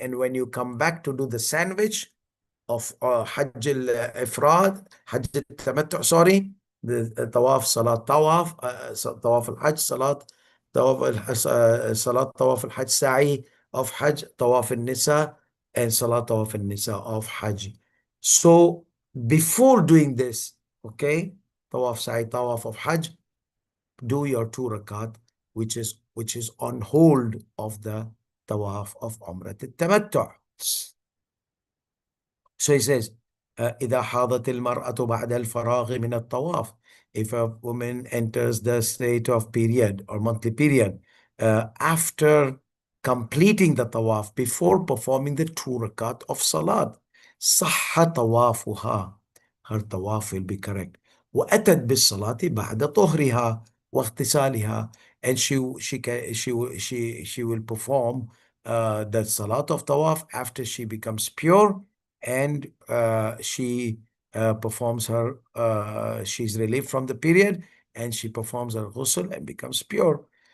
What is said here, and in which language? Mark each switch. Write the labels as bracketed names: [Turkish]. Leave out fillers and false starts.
[English] And when you come back to do the sandwich of Hajj al-Ifrad, Hajj al-Tamattu, sorry, the Tawaf, Salat Tawaf, Tawaf al-Hajj, Salat, Tawaf Salat Tawaf al-Hajj, Sa'i of Hajj, Tawaf al-Nisa, and Salat Tawaf al-Nisa of Hajj. So before doing this, okay, Tawaf, Sa'i, Tawaf of Hajj, do your 2 rakat, which is on hold of the Tawaf of Umrah al-Tamattu. So he says, [Arabic] إذا حاضت المرأة بعد الفراغ من الطواف. [English] If a woman enters the state of period or monthly period after completing the tawaf, before performing the 2 rakat of salat, [Arabic] صح طوافها. [English] Her tawaf will be correct. [Arabic] وأتت بالصلاة بعد طهرها واغتسالها. [English] And she will perform the salat of tawaf after she becomes pure, and she performs her, she's relieved from the period, and she performs her ghusl and becomes pure.